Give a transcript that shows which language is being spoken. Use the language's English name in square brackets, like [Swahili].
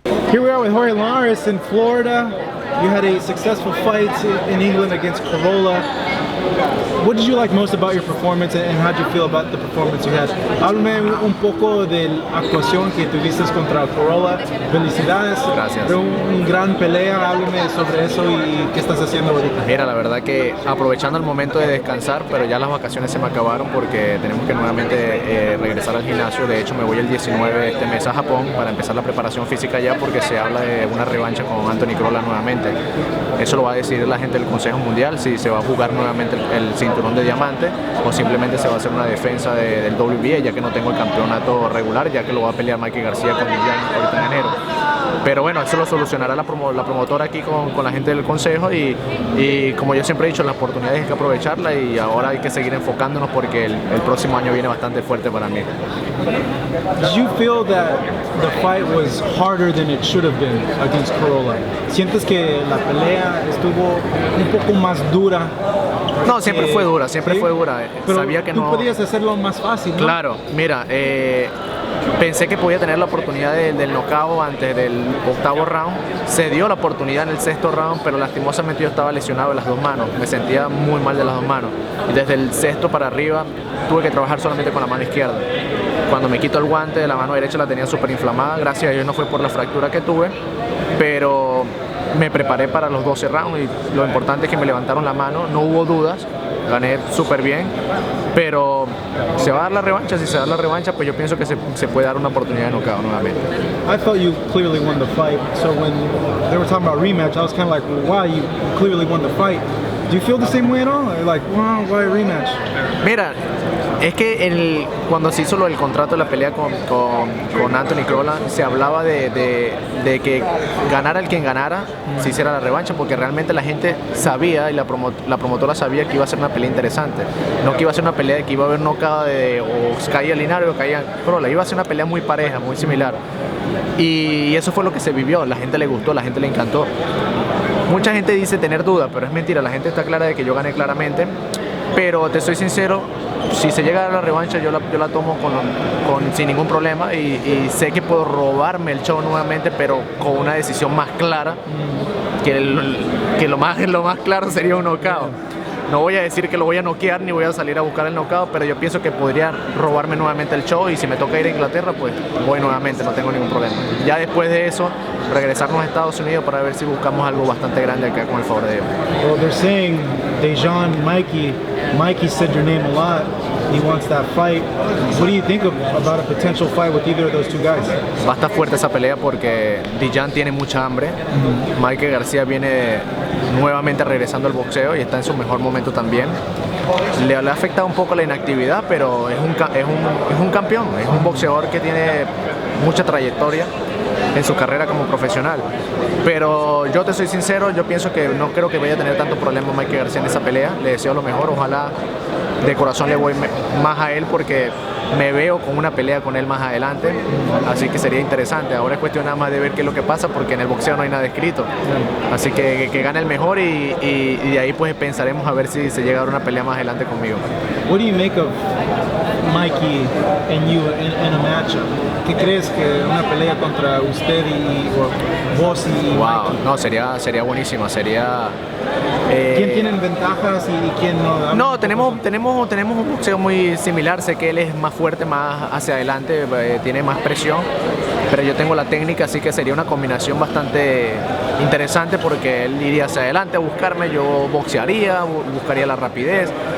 [English] Here we are with Jorge Linares in Florida. You had a successful fight in England against Corolla. What did you like most about your performance and how did you feel about the performance you had? [Spanish] Háblame un poco de la actuación que tuviste contra Corolla. Felicidades. Gracias. Fue un gran pelea. Háblame sobre eso y qué estás haciendo ahorita. Mira, la verdad que aprovechando el momento de descansar, pero ya las vacaciones se me acabaron porque tenemos que nuevamente regresar al gimnasio. De hecho, me voy el 19 de este mes a Japón para empezar la preparación física ya porque se habla de una revancha con Anthony Corolla nuevamente. Eso lo va a decidir la gente del Consejo Mundial, si se va a jugar nuevamente el cinturón de diamante o simplemente se va a hacer una defensa del WBA, ya que no tengo el campeonato regular, ya que lo va a pelear Mikey García con Dillian ahorita en enero. Pero bueno, eso lo solucionará la promotora aquí con la gente del consejo y como yo siempre he dicho, las oportunidades hay que aprovecharla y ahora hay que seguir enfocándonos porque el próximo año viene bastante fuerte para mí. [English] Did you feel that the fight was harder than it should have been against Corolla? [Spanish] ¿Sientes que la pelea estuvo un poco más dura? No, siempre fue dura, siempre ¿sí? fue dura. Pero sabía que tú no podías hacerlo más fácil, ¿no? Claro, mira, pensé que podía tener la oportunidad del knockout antes del octavo round. Se dio la oportunidad en el sexto round, pero lastimosamente yo estaba lesionado de las dos manos. Me sentía muy mal de las dos manos. Y desde el sexto para arriba tuve que trabajar solamente con la mano izquierda. Cuando me quito el guante de la mano derecha la tenía súper inflamada. Gracias a Dios no fue por la fractura que tuve, pero me preparé para los 12 rounds y lo importante es que me levantaron la mano, no hubo dudas, gané súper bien, pero se va a dar la revancha, si se da la revancha pues yo pienso que se puede dar una oportunidad de knockout nuevamente. [English] I thought you clearly won the fight, so when they were talking about rematch, I was kind of like, well, wow, you clearly won the fight. Do you feel the same way at all? Like, wow, why a rematch? [Spanish] Mira, es que cuando se hizo el contrato de la pelea con Anthony Corolla, se hablaba de que ganara el quien ganara, si hiciera la revancha, porque realmente la gente sabía y la promotora sabía que iba a ser una pelea interesante. No que iba a ser una pelea de que iba a haber knockout o caía Linares o caía Corolla, iba a ser una pelea muy pareja, muy similar. Y eso fue lo que se vivió, la gente le gustó, la gente le encantó. Mucha gente dice tener dudas, pero es mentira, la gente está clara de que yo gané claramente, pero te soy sincero, si se llega a la revancha yo la tomo sin ningún problema y sé que puedo robarme el show nuevamente, pero con una decisión más clara, que lo más claro sería un knockout. No voy a decir que lo voy a noquear ni voy a salir a buscar el knockout, pero yo pienso que podría robarme nuevamente el show y si me toca ir a Inglaterra, pues voy nuevamente, no tengo ningún problema. Ya después de eso, regresarnos a Estados Unidos para ver si buscamos algo bastante grande acá con el favor de Dios. [English] Well, they're saying Dejan, Mikey said your name a lot. He wants that fight. What do you think about a potential fight with either of those two guys? [Spanish] Va a estar fuerte esa pelea porque Dillian tiene mucha hambre. Mikey García viene nuevamente regresando al boxeo y está en su mejor momento también. Le ha afectado un poco la inactividad, pero es un campeón, es un boxeador que tiene mucha trayectoria en su carrera como profesional. Pero yo te soy sincero, yo pienso que no creo que vaya a tener tanto problema Mikey García en esa pelea. Le deseo lo mejor, ojalá de corazón le voy más a él porque me veo con una pelea con él más adelante, así que sería interesante. Ahora es cuestión nada más de ver qué es lo que pasa porque en el boxeo no hay nada escrito, así que gane el mejor y de ahí pues pensaremos a ver si se llega a dar una pelea más adelante conmigo. [English] What do you make of Mikey and you in a matchup? [Spanish] ¿Qué crees que una pelea contra usted o vos y Wow, Mikey? no, sería buenísima, sería... ¿Quién tiene ventajas y quién no? No, tenemos un boxeo muy similar. Sé que él es más fuerte, más hacia adelante, tiene más presión, pero yo tengo la técnica, así que sería una combinación bastante interesante porque él iría hacia adelante a buscarme, yo boxearía, buscaría la rapidez.